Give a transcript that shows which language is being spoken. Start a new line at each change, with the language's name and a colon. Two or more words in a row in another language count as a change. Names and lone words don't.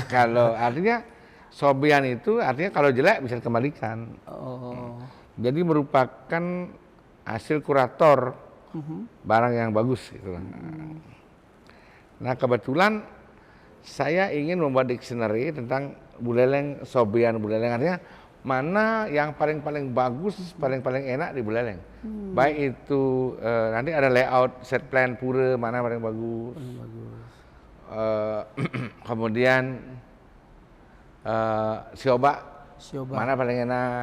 Indonesian: Kalau artinya sobean itu artinya kalau jelek bisa dikembalikan. Oh. Jadi merupakan hasil kurator barang yang bagus gitu. Nah kebetulan saya ingin membuat dictionary tentang buleleng, sobean buleleng, artinya mana yang paling bagus, paling enak di buleleng. Baik itu nanti ada
English: layout set plan
Indonesian: pura mana paling bagus. Kemudian sioba mana paling enak.